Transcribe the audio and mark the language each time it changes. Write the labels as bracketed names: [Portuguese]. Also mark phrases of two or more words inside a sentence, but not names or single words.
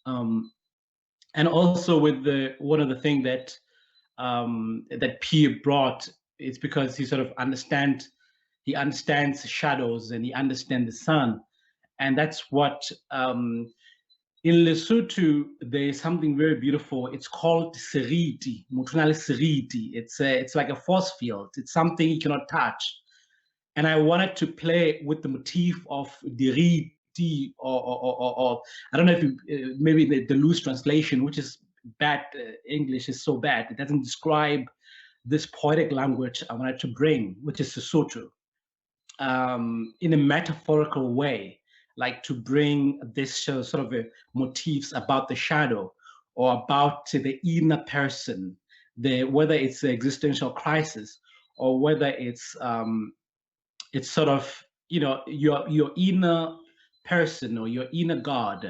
[English] And also with one of the things that Pierre brought is because he understands shadows and he understands the sun, and that's what in Lesotho there is something very beautiful. It's called seriti, [Southern Sotho] mutunale seriti. [English] It's like a force field. It's something you cannot touch, and I wanted to play with the motif of diriti, or I don't know if maybe the loose translation, which is bad. English is so bad; it doesn't describe this poetic language I wanted to bring, which is Sesotho, in a metaphorical way, like to bring this sort of motifs about the shadow or about the inner person, whether it's the existential crisis or whether it's sort of your inner person or your inner God.